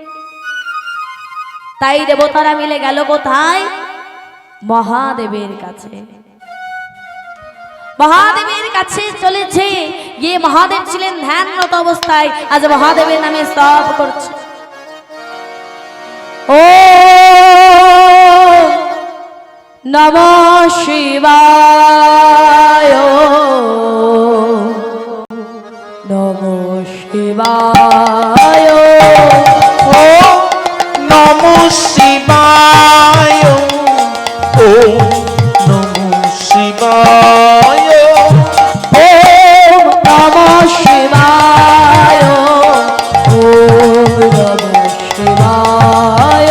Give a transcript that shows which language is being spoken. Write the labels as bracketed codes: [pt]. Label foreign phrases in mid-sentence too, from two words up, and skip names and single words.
[bn] তাই দেবতারা মিলে গেল কোথায়? মহাদেবের কাছে। মহাদেবের কাছে চলেছে, গিয়ে মহাদেব ছিলেন ধ্যানরত অবস্থায়। আজ মহাদেবের নামে স্তব করছে। [sa] ও নমঃ শিবায়, নমঃ শিবায়, ও নমঃ শিবায়, ও নমঃ শিবায়, ও নমঃ শিবায়, ও নমঃ শিবায়,